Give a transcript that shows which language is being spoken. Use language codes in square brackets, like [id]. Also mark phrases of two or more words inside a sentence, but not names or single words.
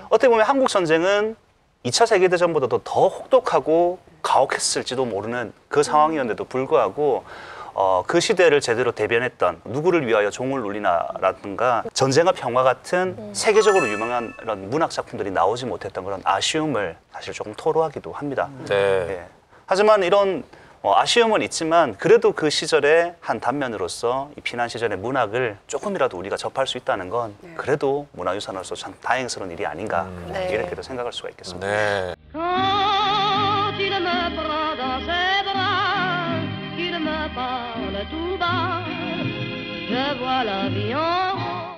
[ko] 어떻게 보면 한국 전쟁은 2차 세계대전보다도 더 혹독하고 가혹했을지도 모르는 그 상황이었는데도 불구하고 그 시대를 제대로 대변했던 누구를 위하여 종을 울리나라든가 전쟁과 평화 같은 세계적으로 유명한 이런 문학 작품들이 나오지 못했던 그런 아쉬움을 사실 조금 토로하기도 합니다. 네. 예. 하지만 이런 아쉬움은 있지만 그래도 그 시절의 한 단면으로서 이 피난 시절의 문학을 조금이라도 우리가 접할 수 있다는 건 그래도 문화유산으로서 참 다행스러운 일이 아닌가 네. 이렇게도 생각할 수가 있겠습니다. 네. [fr] Quand il me prend dans ses bras, qu'il me parle tout bas, je vois la vie en rose.